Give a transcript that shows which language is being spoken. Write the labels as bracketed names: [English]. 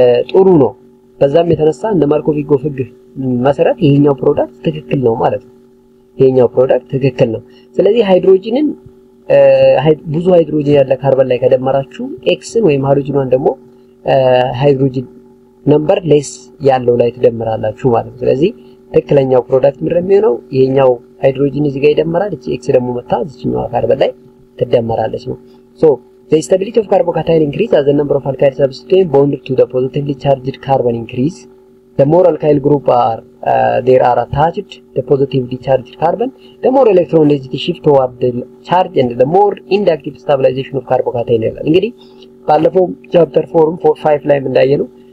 [Amharic] ጥሩ ነው። በዛም የተነሳ እንደ ማርኮቪንኮቭ ህግ መሰረት ይሄኛው ፕሮዳክት ትክክል ነው ማለት ነው። ይሄኛው ፕሮዳክት ትክክል ነው። ስለዚህ ሃይድሮጂንን ብዙ ሃይድሮጂን ያለ ካርበን ላይ ከደመራችሁ ኤክስን ወይም ሃይድሮጂኗን ደግሞ ሃይድሮጂን ነምበር ሌስ ያለው ላይ ትደምራላችሁ ማለት ነው። ስለዚህ ትክክለኛው ፕሮዳክት ምንድነው የሚሆነው? ይሄኛው ሃይድሮጂን እዚህ ጋር ይደመራል፣ እቺ ኤክስ ደግሞ መታ እዚህኛው ካርበን ላይ ትደመራለች ነው። ሶ [English] the stability of carbocation increase as the number of alkyl substituents bonded to the positively charged carbon increase. The more alkyl group there are attached the positively charged carbon, the more electron density shift toward the charge and the more inductive stabilization of carbocation [Amharic] ይላል። እንግዲህ ባለፈው ቻፕተር 4 5 ላይ እንዳየነው